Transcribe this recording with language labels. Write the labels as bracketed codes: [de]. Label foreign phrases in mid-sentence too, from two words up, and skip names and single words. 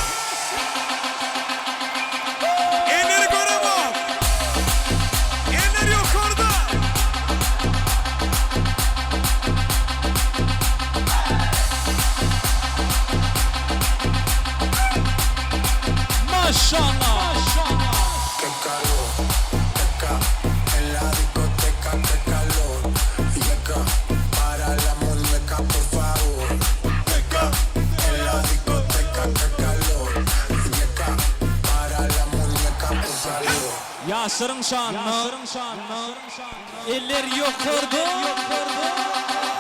[tr] Elleri korumak. Eller yukarıda. Maşallah. [es] Qué calor, teca, en la discoteca, qué calor. Yeca, para la muñeca, por favor. Teca, en la discoteca, qué calor. Yeca, para la muñeca, por favor. [tr] Yaşarın şanlı. Eller yukarıda.